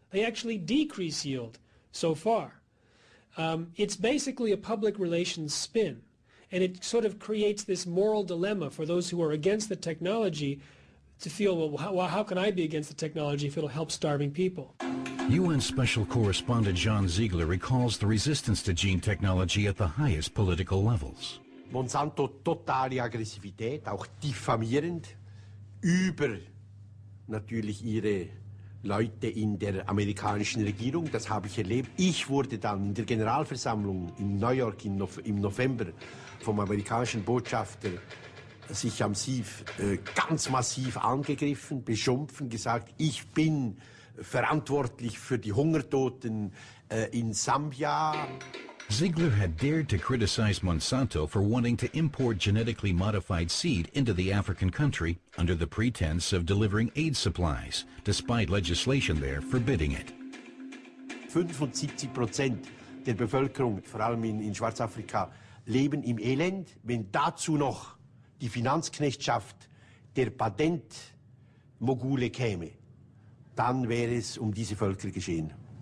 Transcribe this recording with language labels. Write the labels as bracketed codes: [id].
[en] They actually decrease yield so far. It's basically a public relations spin, and it sort of creates this moral dilemma for those who are against the technology to feel, well, how can I be against the technology if it'll help starving people? UN Special Correspondent John Ziegler recalls the resistance to gene technology at the highest political levels. [de] Monsanto totale Aggressivität, auch diffamierend über natürlich ihre Leute in der amerikanischen Regierung. Das habe ich erlebt. Ich wurde dann in der Generalversammlung in New York im November vom amerikanischen Botschafter sich ganz massiv angegriffen, beschimpfen, gesagt, ich bin verantwortlich für die Hungertoten in Sambia. [en] Ziegler had dared to criticize Monsanto for wanting to import genetically modified seed into the African country under the pretense of delivering aid supplies, despite legislation there forbidding it. [de] 75% der Bevölkerung, vor allem in Schwarzafrika, leben im Elend. Wenn dazu noch die Finanzknechtschaft der Patentmogule käme, dann wäre es diese Völker geschehen.